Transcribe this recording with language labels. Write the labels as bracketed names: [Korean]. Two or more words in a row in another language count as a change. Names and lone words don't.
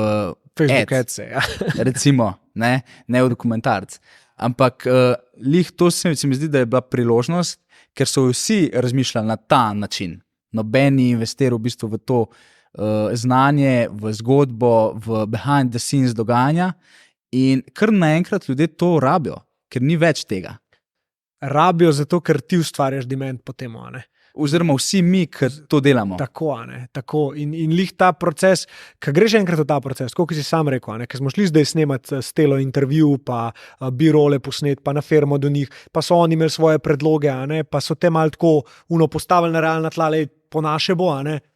[Slovenian] Facebook ads, ja. recimo, ne v dokumentarc. Ampak lih to se mi zdi, da je bila priložnost, ker so vsi razmišljali na ta način. Noben ni investiral v bistvu v to znanje, v zgodbo, v [English] behind the scenes [Slovenian] dogajanja in kar naenkrat ljudje to rabijo, ker ni več tega. Rabijo zato, ker ti ustvarjaš demand po temu, a ne? Oziroma vsi mi, ki to delamo. Tako, a ne, tako. In lih ta proces, ko greš enkrat v ta proces, kot si sam rekel, a ne, ker smo šli zdaj snemati s Telo intervju, pa bi-role posnet, pa na firmo do njih, pa so oni imeli svoje predloge, a ne, pa so te malo tako postavili na realna tla, po naše bo, a ne.